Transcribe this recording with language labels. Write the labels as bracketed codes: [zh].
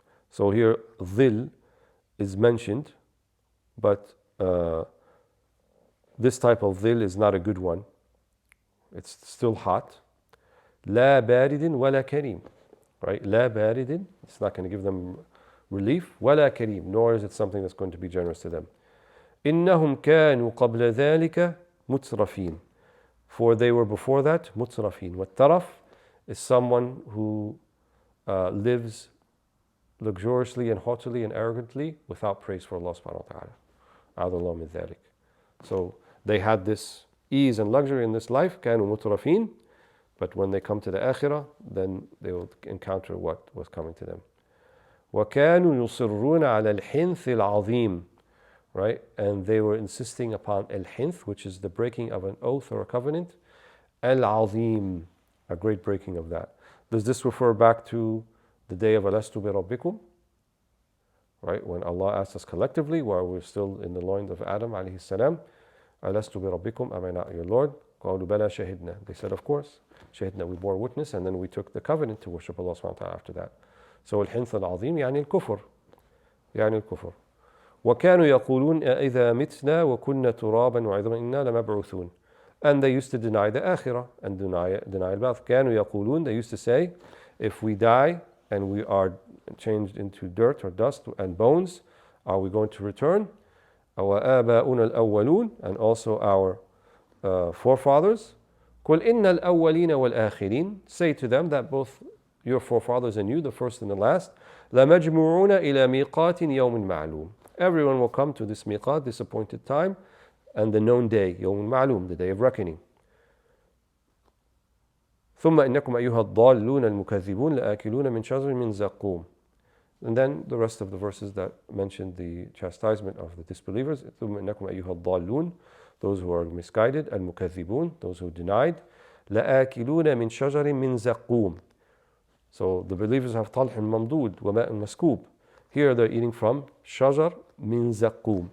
[en] So here, dhil is mentioned, but this type of dhil is not a good one. It's still hot. [ar] لا بارد ولا كريم. [en] Right? [ar] لا بارد, [en] it's not going to give them relief. [ar] ولا كريم, [en] nor is it something that's going to be generous to them. [ar] إنهم كانوا قبل ذلك مترفين. [en] For they were before that مترفين. والترف is someone who lives luxuriously and haughtily and arrogantly without praise for Allah subhanahu wa ta'ala. [ar] أعوذ الله من ذلك. [en] So they had this ease and luxury in this life, [ar] كانوا مترفين, [en] but when they come to the akhirah, then they will encounter what was coming to them. [ar] وكانوا يصرون على الحنث العظيم. [en] Right? And they were insisting upon al-hinth, which is the breaking of an oath or a covenant. Al-azim, a great breaking of that. Does this refer back to the day of [ar] Alastu bi Rabbikum? [en] Right? When Allah asked us collectively, while we're still in the loins of Adam alayhi salam, [ar] Alastu bi Rabbikum, [en] am I not your Lord? [ar] قالوا بلى شهدنا. [en] They said, of course. شهدنا, we bore witness, and then we took the covenant to worship Allah subhanahu wa ta'ala after that. [ar] So al-hinth al-azim, يعني الكفر. يعني الكفر. وكانوا يقولون إذا متنا وكنا ترابا وعظاما إنا لمبعوثون. [en] And they used to deny the akhirah and deny al-ba'th. [ar] كانوا يقولون, [en] they used to say, if we die and we are changed into dirt or dust and bones, are we going to return? [ar] وآباؤنا الأولون, [en] and also our forefathers. [ar] قل إن الأولين والآخرين, [en] say to them that both your forefathers and you, the first and the last, [ar] لَمَجْمُعُونَ إِلَى مِيقَاتٍ يَوْمٍ مَعْلُومٍ. [en] Everyone will come to this miqat, this appointed time, and the known day, [ar] يوم معلوم, [en] the day of reckoning. [ar] ثم إنكم أيها الضالون المكذبون لآكلون من شجر من زقوم. [en] And then the rest of the verses that mentioned the chastisement of the disbelievers. [ar] ثم إنكم أيها الضالون, [en] those who are misguided, [ar] المكذبون, [en] those who denied, [ar] لآكلون من شجر من زقوم. [en] So the believers have [ar] طلح ممدود وماء مسكوب. [en] Here they're eating from [ar] شجر من زقوم.